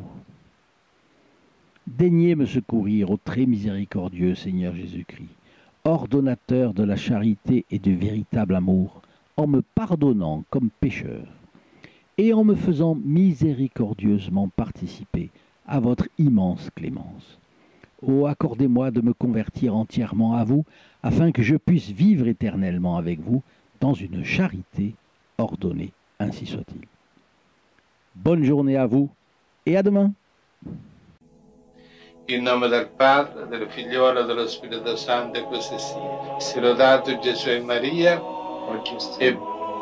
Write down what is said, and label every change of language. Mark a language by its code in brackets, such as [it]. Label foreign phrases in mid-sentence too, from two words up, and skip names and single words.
[fr] Daignez me secourir, ô très miséricordieux Seigneur Jésus-Christ, ordonnateur de la charité et du véritable amour, en me pardonnant comme pécheur, et en me faisant miséricordieusement participer à votre immense clémence. Oh, accordez-moi de me convertir entièrement à vous, afin que je puisse vivre éternellement avec vous dans une charité ordonnée, ainsi soit-il. Bonne journée à vous et à demain. [it] In nome del Padre, del Figliolo e dello Spirito Santo, e così sia. Sia lodato Gesù e Maria, e